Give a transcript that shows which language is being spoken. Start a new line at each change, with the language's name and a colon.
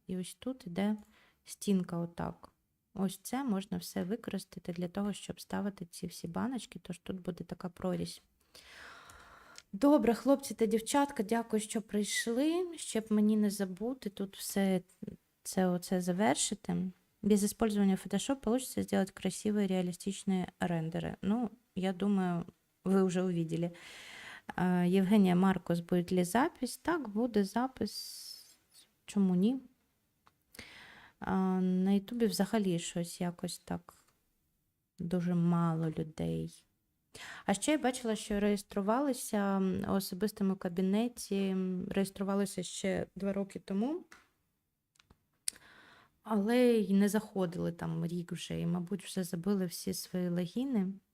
Ukrainian: І ось тут іде стінка отак. Ось це можна все використати для того, щоб ставити ці всі баночки, тож тут буде така прорізь. Добре, хлопці та дівчатка, дякую, що прийшли. Щоб мені не забути тут все це завершити.
Russian: Без использования Photoshop получится сделать красивые реалистичные рендеры. Ну, я думаю, вы уже увидели.
Ukrainian: Євгенія Маркос, буде ли запись? Так, буде запис. Чому ні? На Ютубі взагалі щось якось так дуже мало людей. А ще я бачила, що реєструвалися у особистому кабінеті, реєструвалися ще 2 роки тому, але й не заходили там рік вже, і, мабуть, вже забили всі свої логіни.